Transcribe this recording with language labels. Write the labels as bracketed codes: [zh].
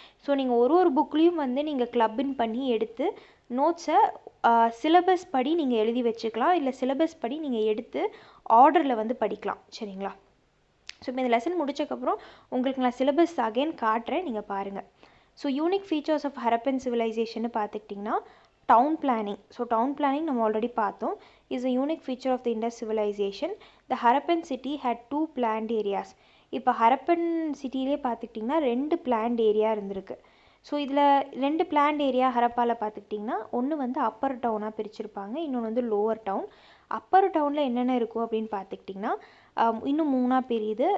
[ta] So நீங்கள் ஒரு புக்லேயும் வந்து நீங்கள் கிளப்பின் பண்ணி எடுத்து நோட்ஸை சிலபஸ் படி நீங்கள் எழுதி வச்சுக்கலாம், இல்லை சிலபஸ் படி நீங்கள் எடுத்து ஆர்டரில் வந்து படிக்கலாம் சரிங்களா. ஸோ இப்போ இந்த லெசன் முடிச்சக்கப்புறம் உங்களுக்கு நான் சிலபஸ் அகைன் காட்டுறேன், நீங்கள் பாருங்கள். So unique features of Harappan civilisation பார்த்துக்கிட்டிங்கன்னா down planning. So down planning நம்ம ஆல்ரெடி பார்த்தோம், [en] இஸ் a unique feature of the Indus civilization. The Harappan city had 2 planned areas. [ta] இப்போ ஹரப்பன் சிட்டிலே பார்த்துக்கிட்டிங்கன்னா 2 பிளான்ட் ஏரியா இருந்திருக்கு. ஸோ இதில் 2 பிளான்ட் ஏரியா ஹரப்பாவில் பார்த்துக்கிட்டிங்கன்னா ஒன்று வந்து அப்பர் டவுனாக பிரிச்சிருப்பாங்க, இன்னொன்று வந்து லோவர் டவுன். அப்பர் டவுனில் என்னென்ன இருக்கும் அப்படின்னு பார்த்துக்கிட்டிங்கன்னா இன்னும் 3ஆக பிரியுது.